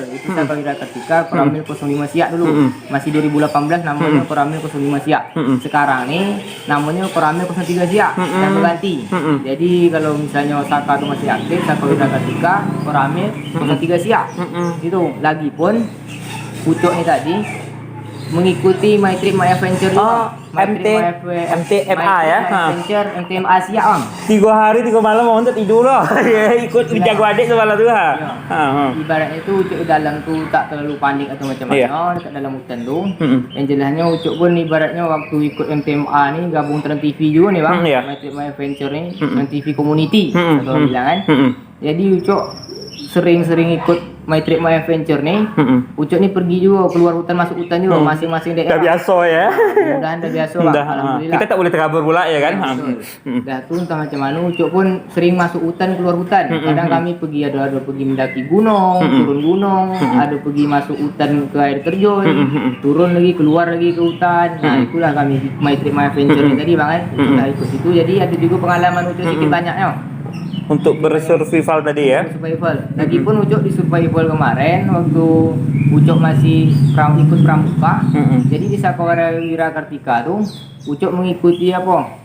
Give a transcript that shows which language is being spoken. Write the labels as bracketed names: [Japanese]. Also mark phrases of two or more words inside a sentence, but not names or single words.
[Malay] Itu Sakawira Kartika Koramil 05 Siak dulu. Masih 2018 namanya Koramil 05 Siak. Sekarang ni namanya Koramil 03 Siak dan berganti. Jadi kalau misalnya Saka tu masih aktif, Sakawira Kartika Koramil 03 Siak. Itu lagipun Ucok ni tadi mengikuti My Trip My Adventure juga. MTMA ya. Adventure MTMA Siak bang. 3 hari 3 malam mau tidur lah. Ikut jago adik semalam tu ha. Ibaratnya tu Ucok dalam tu tak terlalu panik atau macam mana dekat dalam hutan tu. Yang jelasnya Ucok pun ibaratnya waktu ikut MTMA ni gabung Trans TV juga ni bang. My Trip My Adventure ni Trans TV Community kalau bilang kan. Jadi Ucok sering-sering ikut My Trip My Adventure ni. Ucok ni pergi juga keluar hutan masuk hutan juga masing-masing daerah. Dah biasa ya. Mudah-mudahan dah biasa lah. Alhamdulillah. Kita tak boleh terkabur pula ya kan. Dah tu entah macam mana Ucok pun sering masuk hutan keluar hutan. Kadang kami pergi ada pergi mendaki gunung, turun gunung, ada pergi masuk hutan ke air terjun, turun lagi keluar lagi ke hutan. Nah itulah kami My Trip My Adventure ni tadi bang kan. Ucok dah ikut situ jadi ada juga pengalaman Ucok sikit banyaknya. Untuk bersurvival tadi ya. Survival. Lagipun Ucok di survival kemarin waktu Ucok masih ikut pramuka. Jadi di Sakawira Kartika tu Ucok mengikuti apa?